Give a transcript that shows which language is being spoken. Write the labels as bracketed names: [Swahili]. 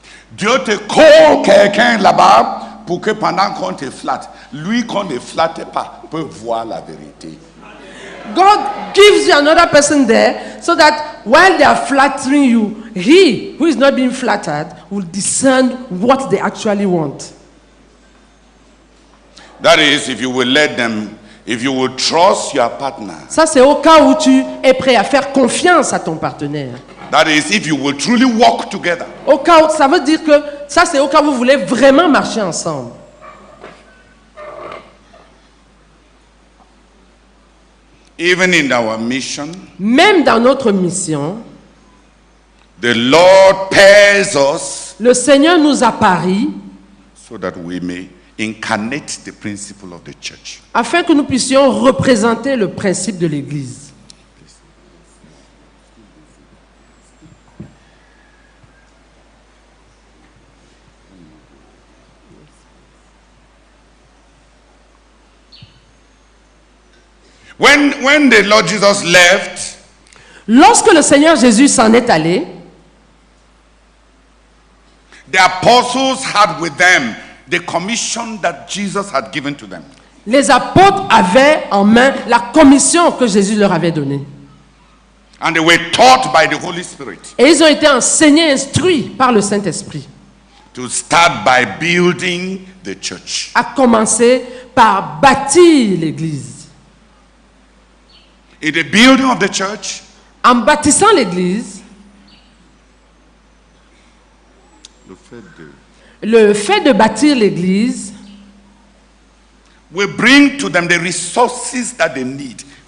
[French] Dieu te colle quelqu'un là-bas pour que pendant qu'on te flatte, lui qu'on ne flatte pas peut voir la vérité. [English] God gives you another person there so that while they are flattering you, he who is not being flattered will discern what they actually want. That is, if you will let them, if you will trust your partner. [French] Ça, c'est au cas où tu es prêt à faire confiance à ton partenaire. [English] That is, if you will truly walk together. [French] Au cas où, ça veut dire que ça, c'est au cas où vous voulez vraiment marcher ensemble. [English] Even in our mission, [French] Même dans notre mission, [English] the Lord pairs us [French] le Seigneur nous apparit [English] so that we may incarnate the principle of the church. [French] afin que nous puissions représenter le principe de l'Église. [English] When the Lord Jesus left, [French] Lorsque le Seigneur Jésus s'en est allé, [English] the apostles had with them the commission that Jesus had given to them. [French] les apôtres avaient en main la commission que Jésus leur avait donnée. [English] And they were taught by the Holy Spirit [French] Et ils ont été enseignés, instruits par le Saint-Esprit, [English] to start by building the church. [French] à commencer par bâtir l'Église. [English] In the building of the church, [French] En bâtissant l'Église, le fait de bâtir l'Église [English] will bring to them the resources that they need.